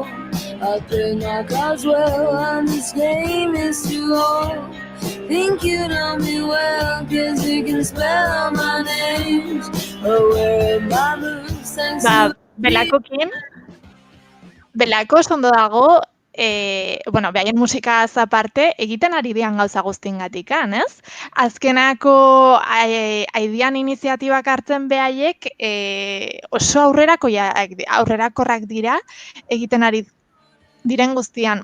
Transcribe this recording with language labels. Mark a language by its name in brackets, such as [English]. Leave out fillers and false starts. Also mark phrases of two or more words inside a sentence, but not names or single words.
[English] I play my cards well and this game is too old. Think you know me well, cause you can spell all my names. Or my moves thanks to [Basque] Belako ondo dago, behaien musikaz aparte, egiten ari dian gauza guztiengatikan, ez? Azkenako aidian iniziatibak hartzen behaiek oso aurrerakorrak dira egiten ari diren guztian.